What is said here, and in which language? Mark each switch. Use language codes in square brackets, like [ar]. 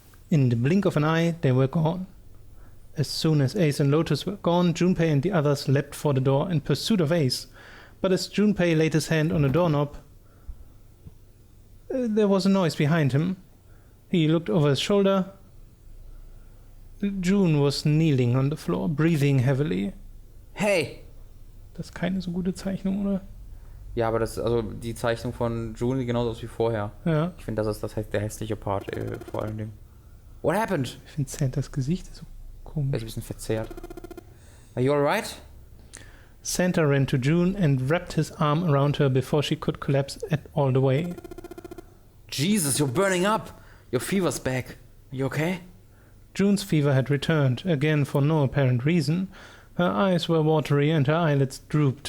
[en] In the blink of an eye, they were gone. As soon as Ace and Lotus were gone, Junpei and the others leapt for the door in pursuit of Ace. But as Junpei laid his hand on the doorknob, there was a noise behind him. He looked over his shoulder. June was kneeling on the floor, breathing heavily. Hey! [de] Das ist keine so gute Zeichnung, oder? Ja, aber das, also die Zeichnung von June sieht genauso aus wie vorher. Ja. Ich finde, das ist der hässliche Part, vor allen Dingen. [en] What happened? [de] Ich finde Santas Gesicht so komisch. Er ist ein bisschen verzerrt. [en] Are you alright? Santa ran to June and wrapped his arm around her before she could collapse all the way. Jesus, you're burning up! Your fever's back. You okay? June's fever had returned, again for no apparent reason. Her eyes were watery and her eyelids drooped.